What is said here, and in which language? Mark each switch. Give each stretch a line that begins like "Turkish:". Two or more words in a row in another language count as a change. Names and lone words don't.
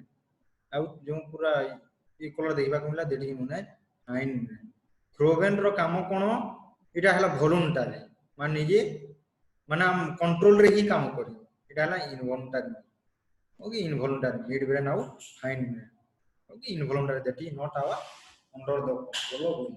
Odia: ଆଉ ଯେଉଁ ପୁରା ଇ କଲର ଦେଖିବାକୁ ମିଳିଲା, ଦେଟିକି ମାନେ
English: hind brain.
Odia: ଫୋରବ୍ରେନ୍ ର କାମ କଣ? ଏଇଟା ହେଲା ଭଲୁଣ୍ଟାରୀ, ମାନେ ନିଜେ ମାନେ କଣ୍ଟ୍ରୋଲରେ ହିଁ କାମ କରିବ। ଏଇଟା ହେଲା ଇନଭଲଣ୍ଟାରୀ।
English: okay, involuntary mid brain ଆଉ hind brain. Okay, involuntary, that is not our under the control of will.